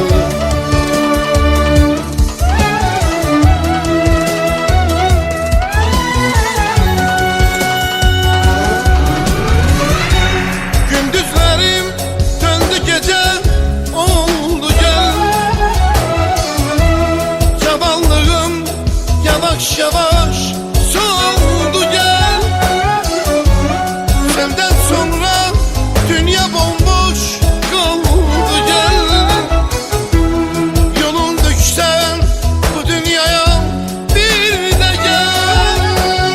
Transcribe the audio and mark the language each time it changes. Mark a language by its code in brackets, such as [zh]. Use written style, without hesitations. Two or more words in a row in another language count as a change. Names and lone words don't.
[az] Gündüzlərim döndü gecə oldu gəl. Cavanlığım yavaş yavaş soldu gəl. [tr] Senden sonra dünya bomboş kaldı gel. [az] Yolun düşsen bu dünyaya bir de gel.